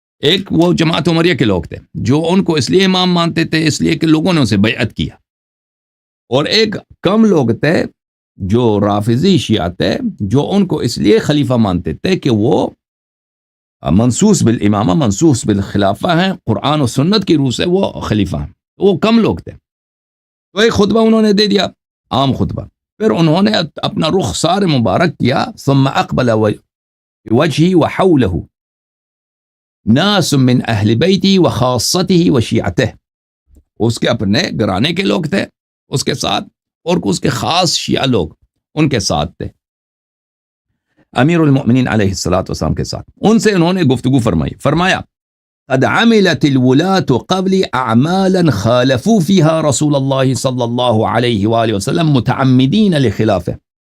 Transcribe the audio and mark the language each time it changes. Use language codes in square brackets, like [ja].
[ur] ایک وہ جماعت عمریہ کے لوگ تھے جو ان کو اس لیے امام مانتے تھے اس لیے کہ لوگوں نے اسے بیعت کیا، اور ایک کم لوگ تھے جو رافضی شیعہ تھے جو ان کو اس لیے خلیفہ مانتے تھے کہ وہ منصوص بالامامہ منصوص بالخلافہ ہیں، قرآن و سنت کی روح سے وہ خلیفہ ہیں. وہ کم لوگ تھے. تو ایک خطبہ انہوں نے دے دیا، عام خطبہ. پھر انہوں نے اپنا رخسار مبارک کیا. [ar] ثم اقبل وجهه وحوله ناس من اہل بیتی وخاصته وشیعته. [ur] اس کے اپنے گھرانے کے لوگ تھے اس کے ساتھ، اور اس کے خاص شیعہ لوگ ان کے ساتھ تھے، امیر المؤمنین علیہ الصلاۃ والسلام کے ساتھ. ان سے انہوں نے گفتگو فرمایا [ar] قد عملت الولاة قبل اعمالا خالفوا فيها رسول اللہ صلی اللہ علیہ وآلہ وسلم متعمدین لخلافه.